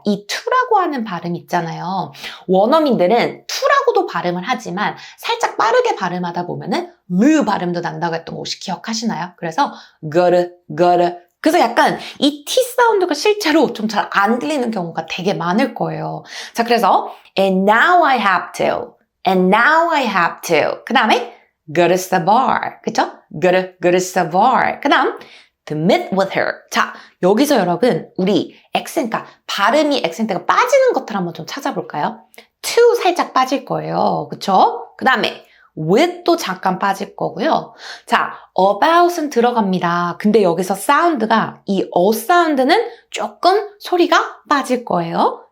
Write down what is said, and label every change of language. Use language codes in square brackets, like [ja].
[ko] 이 to라고 하는 발음 있잖아요. 원어민들은 to라고도 발음을 하지만 살짝 빠르게 발음하다 보면은 르 발음도 난다고 했던 거 혹시 기억하시나요? 그래서 gotta. 그래서 약간 이 T 사운드가 실제로 좀 잘 안 들리는 경우가 되게 많을 거예요. 자, 그래서 [en] and now I have to. and now I have to. [ko] 그 다음에 [en] go to Savoir. [ko] 그쵸? [en] go to Savoir. [ko] 그 다음, [en] to meet with her. [ko] 자, 여기서 여러분, 우리 그러니까 발음이 액센트가 빠지는 것들 한번 좀 찾아볼까요? to 살짝 빠질 거예요. 그쵸? 그 다음에, with도 잠깐 빠질 거고요. 자, about은 들어갑니다. 근데 여기서 사운드가, 이 사운드는 조금 소리가 빠질 거예요.